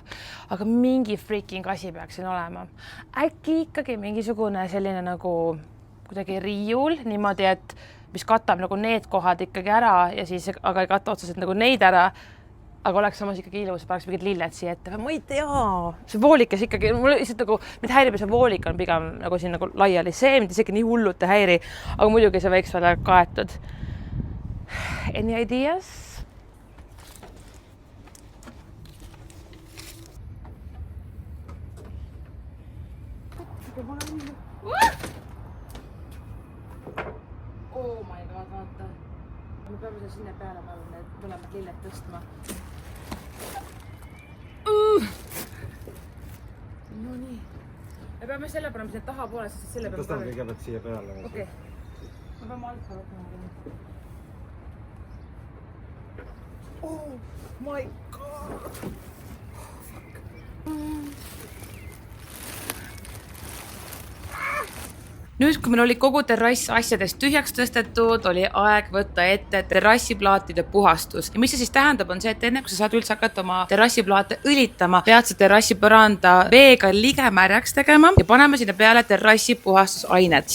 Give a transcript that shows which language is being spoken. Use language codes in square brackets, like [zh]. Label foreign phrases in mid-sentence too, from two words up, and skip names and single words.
[et] Aga mingi freaking asi peaks siin olema. Äkki ikkagi mingisugune selline nagu kuidagi riiul, niimoodi, et mis katab nagu need kohad ikkagi ära ja siis aga ei kata otseselt nagu neid ära. aga oleks samas ikkagi ilus, paneks mingid lilled siia ette. Ma ei tea, see voolikas ikkagi, mul lihtsalt nagu, mind häirib, see voolik on pigem nagu siin nagu laiali. See mind isegi nii hullult ei häiri, aga muidugi see võiks olla kaetud. [en] Any ideas? Oh my god, [et] vaata. Me peame seda sinna peale palun, need mõlemad lilled tõstma. No nii. Me peame selle panema sinna taha poole, sest selle peame tõstame kõigepealt siia peale. Okei. Me peame alt võtma. [en] Oh my god! [et] Nüüd, kui meil oli kogu terrass asjadest tühjaks tõstetud, oli aeg võtta ette terrassiplaatide puhastus. Ja mis see siis tähendab, on see, et enne kui sa saad üldse hakata oma terrassiplaate õlitama, pead sa terrassipõranda veega ligemärjaks tegema ja paneme sinna peale terrassi puhastusainet.